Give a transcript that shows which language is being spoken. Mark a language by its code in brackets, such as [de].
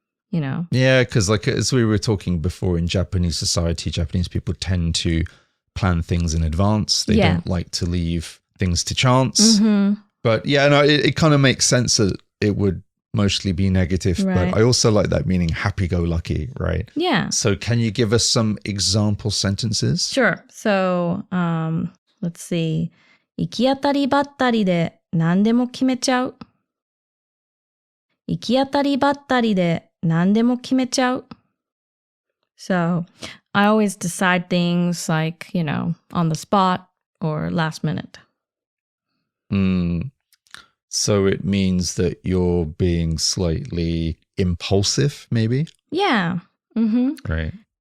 [en] Yeah, because like as we were talking before, in Japanese society, Japanese people tend to plan things in advance. They don't like to leave things to chance. But yeah, no, it kind of makes sense that it would mostly be negative. Right. But I also like that meaning happy-go-lucky, right? Yeah. So can you give us some example sentences? Sure. So let's see. [ja] 行き当たりばったりで何でも決めちゃう。行き当たりばったりで何でも決めちゃう。 [en] So I always decide things like, on the spot or last minute. So it means that you're being slightly impulsive, maybe? Yeah. Right.